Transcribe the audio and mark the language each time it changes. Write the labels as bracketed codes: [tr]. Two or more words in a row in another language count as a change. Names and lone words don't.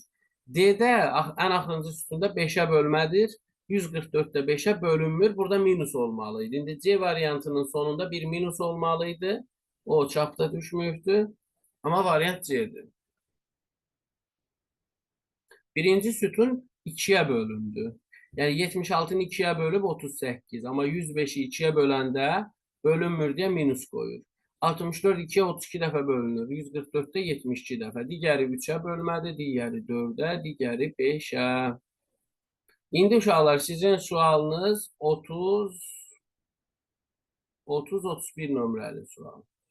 [az] D-də ən axırıncı sütunda 5'ə bölmədir. 144 də 5'ə bölünmür. Burada minus olmalıydı. İndi C variantının sonunda bir minus olmalıydı. O çapda düşmüydü. Amma variant C'dir. Birinci sütun 2'ye bölündü. [tr] Yani 76'nı 2'ye bölüp 38. Ama 105'i 2'ye böləndə bölünmür diye minus koyur. [az] 64 2'ye 32 dəfə bölünür. 144'te 72 dəfə. Digəri 3'ə bölmədi, digəri 4'ə, digəri 5'ə. İndi uşaqlar sizin sualınız 30-31 nömrəli sual.